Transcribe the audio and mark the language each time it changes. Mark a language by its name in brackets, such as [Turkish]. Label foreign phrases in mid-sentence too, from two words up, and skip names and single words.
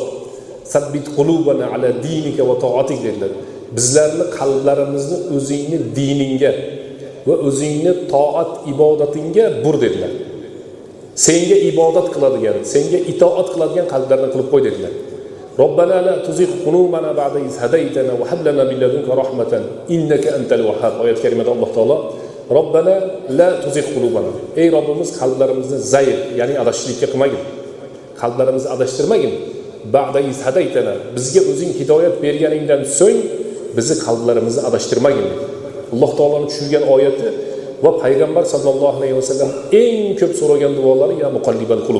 [Arabic] ثبت قلوبنا على دينك وطاعتك dedilar. [Uzbek] Bizlarni qalblarimizni o'zingni diningga va o'zingni toat ibodatingga bur dedilar. Senga ibodat qiladigan, senga itoat qiladigan qalblarni qilib qo'y dedilar. [Arabic] ربنا لا تزغ قلوبنا بعد إذ هديتنا وهب لنا من لدنك رحمة إنك أنت الوهاب. [Uzbek] Oyat karimada Alloh taolo [Arabic] ربنا لا تزغ قلوبنا. [Uzbek] Ey Robbimiz qalblarimizni zaif, ya'ni adashishlikka qilmagin. Qalblarimizni adashtirmagin. [Arabic] بعد إذ هديتنا. [Uzbek] Bizga o'zing hidoyat berganingdan so'ng bizni qalblarimizni adashtirmagin. Alloh taoloning tushirgan oyati va payg'ambar [Arabic] صلى الله عليه وسلم [Uzbek] eng ko'p so'ragan duolari [Arabic] يا مقلب القلوب.